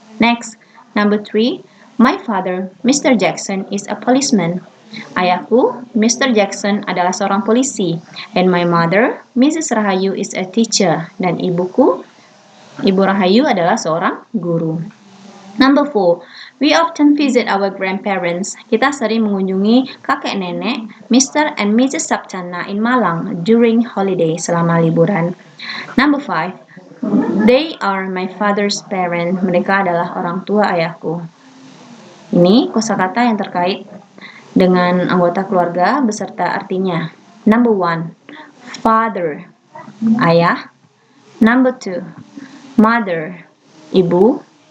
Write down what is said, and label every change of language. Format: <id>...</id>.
<en>Next, number 3. My father, Mr. Jackson, is a policeman.</en> <id>Ayahku,</id> <en>Mr.</en> <id>Jackson, adalah seorang polisi.</id> <en>And my mother, Mrs.</en> <id>Rahayu,</id> <en>is a teacher.</en> <id>Dan ibuku, Ibu Rahayu, adalah seorang guru.</id> <en>Number 4. We often visit our grandparents.</en> <id>Kita sering mengunjungi kakek nenek,</id> <en>Mr. and Mrs. Saptana in Malang during holiday,</en> <id>selama liburan.</id> <en>Number 5. They are my father's parents.</en> <id>Mereka adalah orang tua ayahku. Ini kosakata yang terkait dengan anggota keluarga beserta artinya.</id> <en>Number 1, father, ayah. Number 2, mother, ibu.</en>